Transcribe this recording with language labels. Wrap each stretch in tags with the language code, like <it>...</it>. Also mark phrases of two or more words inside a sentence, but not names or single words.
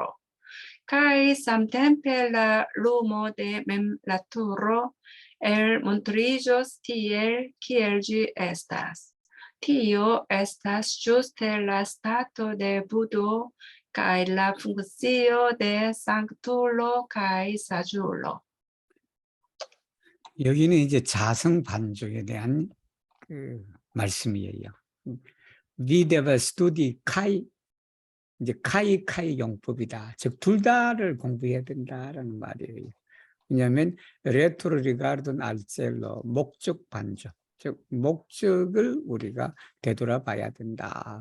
<eo>Kaj samtempe la lumo de mem la turo montriĝos tiel, kiel ĝi estas. Tio estas ĝuste la stato de Budo kaj la funkcio de sanktulo kaj saĝulo.</eo> <ko>여기는 이제 자성 반조에 대한 그 말씀이에요.</ko> <eo>vi devas studi kaj,</eo> <ko>이제 카이 용법이다. 즉 둘 다를 공부해야 된다라는 말이에요. 왜냐하면</ko> <eo>retro rigardon al celo</eo> <ko>목적 반조, 즉 목적을 우리가 되돌아봐야 된다.</ko>